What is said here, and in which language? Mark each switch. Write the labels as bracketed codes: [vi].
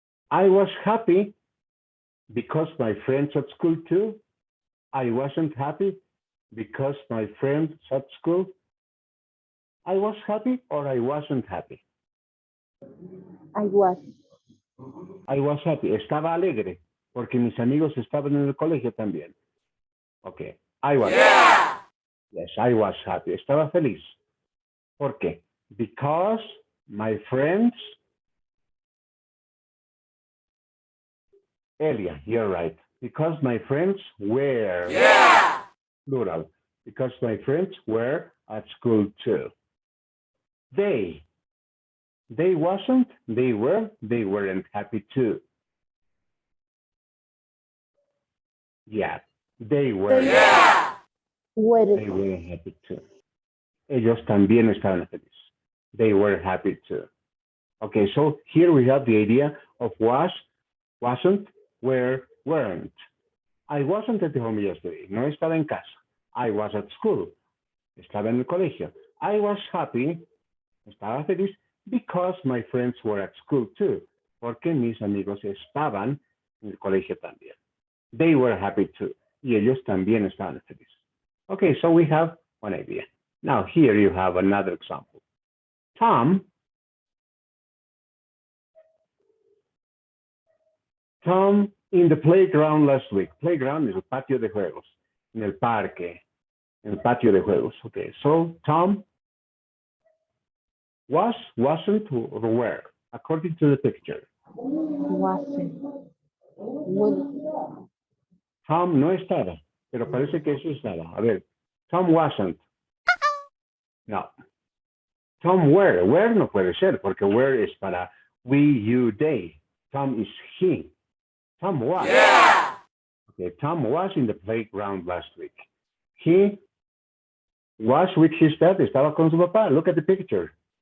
[en] I was happy because my friends at school too. I wasn't happy because my friends at school. I was happy or I wasn't happy. I was. I was happy. [es] Estaba alegre porque mis amigos estaban en el colegio también. [en] Okay. I was. Yes, I was happy. [es] Estaba feliz. ¿Por qué? [en] Because my friends. Elia, you're right. Because my friends were. Plural. Because my friends were at school too. They wasn't, they were, they weren't happy too. Yeah, they were. They were happy too. [es] Ellos también estaban felices. [en] They were happy too. Okay, so here we have the idea of was, wasn't, were, weren't. I wasn't at home yesterday. [es] No estaba en casa. [en] I was at school. [es] Estaba en el colegio. [en] I was happy. [es] Estaba feliz [en] because my friends were at school too. [es] Porque mis amigos estaban en el colegio también. [en] They were happy too. [es] Y ellos también estaban felices. [en] Okay, so we have one idea. Now here you have another example. Tom in the playground last week. [es] Playground is el patio de juegos. En el parque. En el patio de juegos. [en] Okay, so Tom was, wasn't, or were, according to the picture. Wasn't. Will. [es] Tom no estaba, pero parece que eso estaba. A ver, [en] Tom wasn't. No. Tom were. [es] Were no puede ser, porque were es para we, you, they. [en] Tom is he. Tom was. Yeah! Okay, Tom was in the playground last week. He was with his dad. [es] Estaba con su papá. [en] Look at the picture.